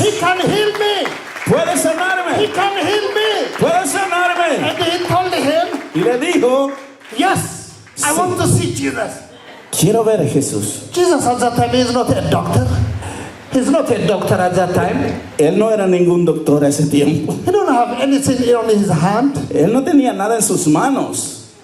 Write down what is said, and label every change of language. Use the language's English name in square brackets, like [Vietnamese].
[English] he can heal me. [Spanish] puede [English] He [Spanish] sanarme. [English] can heal me. [Spanish] Puede sanarme. [English] And he told him, [Spanish] Y le dijo, [English] yes, I [Spanish] Sí. [English] want to see Jesus. [Spanish] quiero ver a Jesús. [English] Jesus at that time is not a doctor. He's not a doctor at that time. [Spanish] Él no era ningún doctor a ese tiempo. [English] He don't have anything on his hand. [Spanish] Él no tenía nada en sus manos.